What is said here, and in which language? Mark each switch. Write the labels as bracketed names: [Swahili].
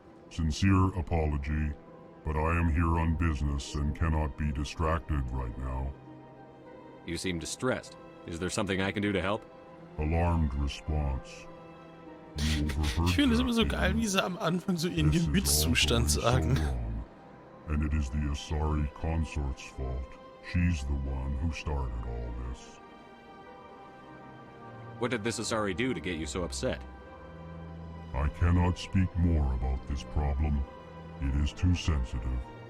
[English] Sincere apology, but I am here on business and cannot be distracted right now. You seem distressed. Is there something I can do to help? Alarmed response. [German] Ich finde es immer so geil, wie sie am Anfang so ihren Gemütszustand sagen. [English] And it is the Asari consort's fault. She's the one who started all this. What did this Asari do to get you so upset? I cannot speak more about this problem. It is too sensitive.